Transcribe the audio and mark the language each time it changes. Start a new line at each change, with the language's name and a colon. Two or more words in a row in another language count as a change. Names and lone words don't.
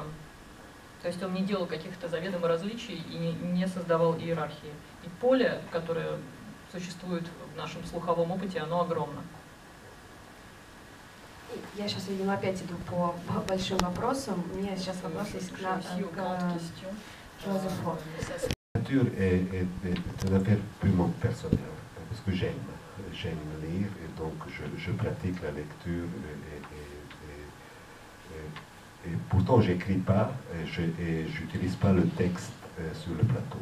Russian: То есть он не делал каких-то заведомо различий и не создавал иерархии. И поле, которое существует в нашем слуховом опыте, оно огромно. Я сейчас, видимо, опять иду по большим вопросам. У меня сейчас вопрос есть к Жозефу.
French: La lecture est une affaire purement personnelle, parce que j'aime lire, et donc je pratique la lecture, et pourtant j'écris pas, et j'utilise pas le texte sur le plateau.